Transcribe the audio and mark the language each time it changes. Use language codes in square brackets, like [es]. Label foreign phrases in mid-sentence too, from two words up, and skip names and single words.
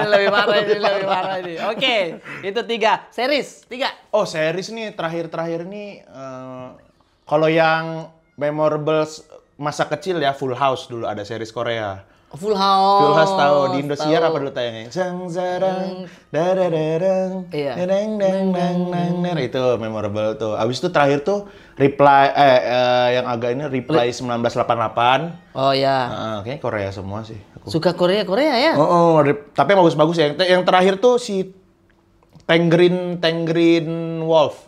[id] Ini lebih parah ini. Oke, itu 3. Series, 3. Oh, series nih terakhir-terakhir nih kalau yang memorable masa kecil ya Full House dulu ada series Korea. Full House. Full House tahu di Indosiar tahu. apa dulu tayangnya? Sang zarang darararang Iya. deng deng deng deng deng itu memorable tuh. Abis itu terakhir tuh Reply yang agak ini Reply 1988. Oh ya. Kayaknya Korea semua sih aku. Suka Korea ya? Tapi yang bagus-bagus ya. Yang terakhir tuh si Tangerine Wolf.